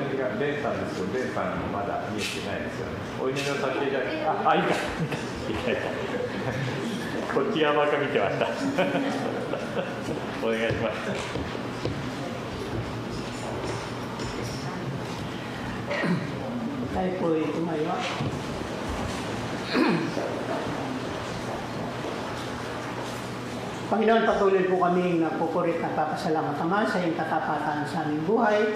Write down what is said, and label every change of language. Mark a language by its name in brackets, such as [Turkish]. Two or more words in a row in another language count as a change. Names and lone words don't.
[Japanese] レンさんですけど、レンさんまだ見えてないですよね。お祈りをさせていただきます。いいか。こっち側ばっか見てました。お願いします。 [Filipino] Tayo po ay tumayo. Panginoon, patuloy po kami nagpupurit at papasalamat Ama sa iyong katapatan sa aming buhay.